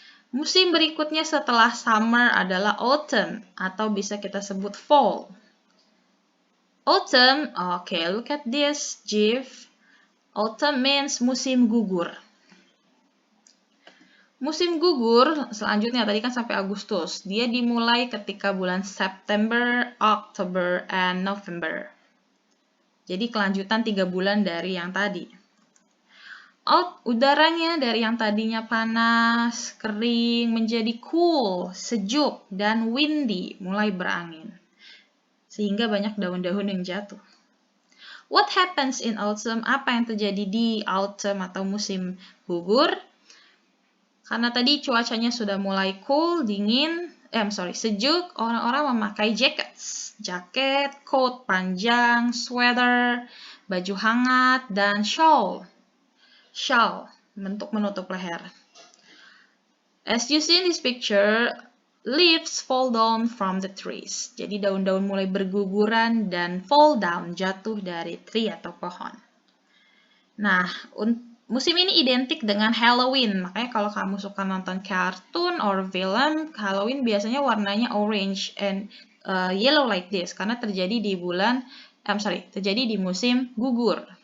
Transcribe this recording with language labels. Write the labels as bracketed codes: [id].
[id] Musim berikutnya setelah summer adalah autumn, atau bisa kita sebut fall. [en] Autumn, okay, look at this, Jiv. Autumn means musim gugur. [id] Musim gugur selanjutnya tadi kan sampai Agustus. Dia dimulai ketika bulan September, [en] October, and November. [id] Jadi kelanjutan 3 bulan dari yang tadi. Udaranya dari yang tadinya panas, kering, menjadi cool, sejuk, dan windy, mulai berangin. Sehingga banyak daun-daun yang jatuh. [en] What happens in autumn? [id] Apa yang terjadi di autumn atau musim gugur? Karena tadi cuacanya sudah mulai cool, dingin, sejuk, orang-orang memakai jaket, coat panjang, sweater, baju hangat, dan shawl. Shawl, bentuk menutup leher. [en] As you see in this picture, leaves fall down from the trees. [id] Jadi daun-daun mulai berguguran dan fall down, jatuh dari tree atau pohon. Nah, musim ini identik dengan Halloween, makanya kalau kamu suka nonton kartun or film, Halloween biasanya warnanya [en] orange and yellow like this, [id] karena terjadi di musim gugur.